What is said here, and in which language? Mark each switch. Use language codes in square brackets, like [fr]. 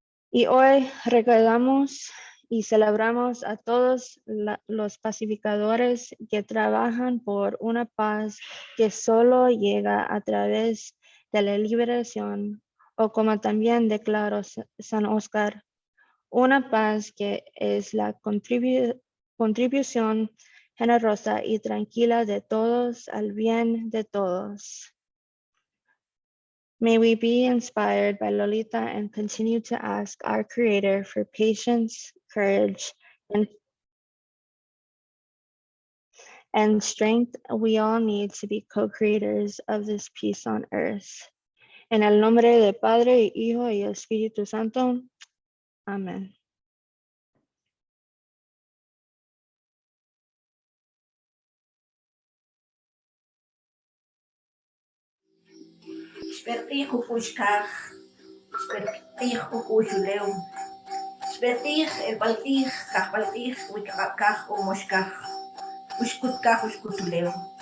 [es] Y hoy recordamos y celebramos a todos los pacificadores que trabajan por una paz que solo llega a través de la liberación, o como también declaró San Oscar, una paz que es la contribución generosa y tranquila de todos al bien de todos. [en] May we be inspired by Lolita and continue to ask our Creator for patience, courage, and strength we all need to be co-creators of this peace on earth. [es] En el nombre del Padre, Hijo y Espíritu Santo. Amén. Spertich upushkach, spertich upushuleum, spertich el baltich, kach baltich, wikakach umoshkach, ushkutkach ushkutuleum.